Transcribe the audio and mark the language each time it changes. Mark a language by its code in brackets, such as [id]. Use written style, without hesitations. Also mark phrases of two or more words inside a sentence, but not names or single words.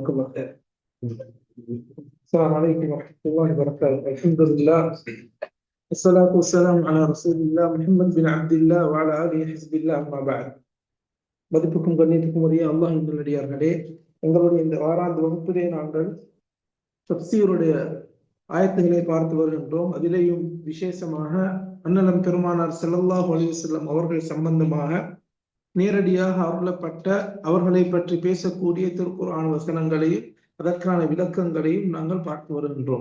[ar] جزاكم الله خير. السلام عليكم ورحمة الله وبركاته. الحمد لله والصلاة والسلام على رسول الله محمد بن عبد الله وعلى آله حزب الله أما بعد. [ta] மதிப்புக்கும் கண்ணியத்துக்கும் உரிய அல்லாஹ் நல்லடியார்களே, எங்களுடைய இந்த வாராந்த வகுப்பிலே நாங்கள் தப்சீருடைய ஆயத்துகளை பார்த்து வருகின்றோம். அதிலேயும் விசேஷமாக அன்னலம் பெருமானார் [ar] صلى الله عليه وسلم [ta] அவர்கள் சம்பந்தமாக நேரடியாக அருளப்பட்ட அவர்களை பற்றி பேசக்கூடிய திருக்குர்ஆன் வசனங்களையும் அதற்கான விளக்கங்களையும் நாங்கள் பார்த்து வருகின்றோம்.